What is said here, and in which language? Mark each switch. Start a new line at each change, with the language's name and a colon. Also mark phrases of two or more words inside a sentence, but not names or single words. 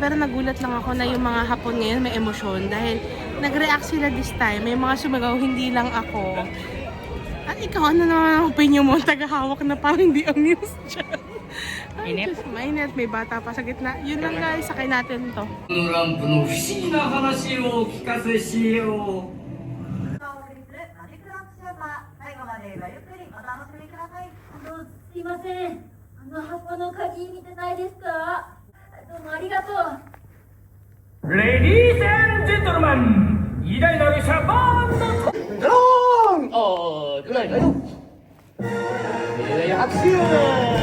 Filipino: Pero nagulat lang ako na yung mga Hapon ngayon may emosyon dahil nag-react sila
English: this time.
Filipino: May mga sumigaw, hindi lang ako. At ikaw, ano naman ang opinion mo? Tagahawak na parang hindi amused dyan. Init? Mainit, may bata pa sa gitna. Yun lang guys, sakay natin to.
Japanese: このランプの不思議な話をお聞かせしよう。お送りするマジックランプシアター、最後までごゆっくりお楽しみください。すいません。箱の鍵見てないですか？どうもありがとう。
English: Ladies & Gentlemen,
Japanese: 偉大なるシャバーンの
Filipino: Dong! Oh, tuloy, tayo. Nilay ang aksyon!